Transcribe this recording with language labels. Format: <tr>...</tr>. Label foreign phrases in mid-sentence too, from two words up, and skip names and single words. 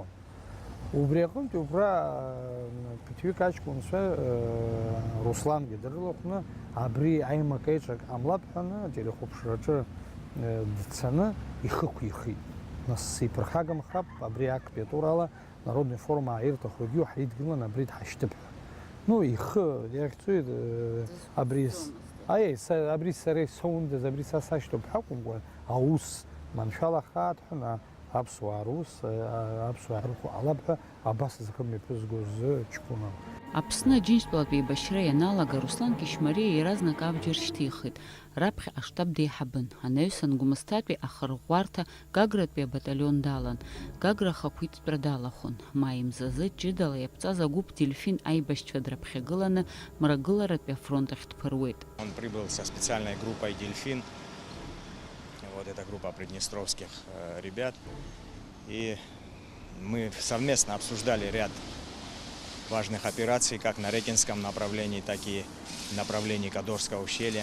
<ab>Убри аҟынтәи убра ԥыҭҩык аҷкәынцәа Руслангьы дрылахәны абри аимак аиҿак ҟамлап ҳәаны ателехәаԥшраҿы дцаны ихықәихит. Нас иԥырхагамхап абри актәи атурала Народный форум ааирҭаху егьиу ҳаидгылан абри дҳашьҭып ҳәа. ну и як цует абрис абрис сарей соунд абрис асашто бхакум гон аус маншала хат хна абсу арус абсу арху алабха абас заками пызгоз чкуна Аԥсны аџьынџьтәылатә еибашьра ианалага Руслан Кишмариа иаразнак абџьар шьҭихит. Раԥхьа аштаб деиҳабын. Анаҩсан Гәымсҭатәи ахырӷәӷәарҭа Гагратәи абаталион далан. Гагра ахақәиҭтәра далахәын. Маи мзазы ҷыдала иаԥҵаз агәыԥ Дельфин аибашьцәа дрыԥхьагыланы Мрагыларатәи афронт ахь дԥыруеит.</ab> <ru>Он прибыл со специальной группой «Дельфин». Вот эта группа приднестровских ребят. И мы совместно обсуждали ряд важных операций, как на Рекинском направлении, так и направлении Кадорского ущелья.</ru>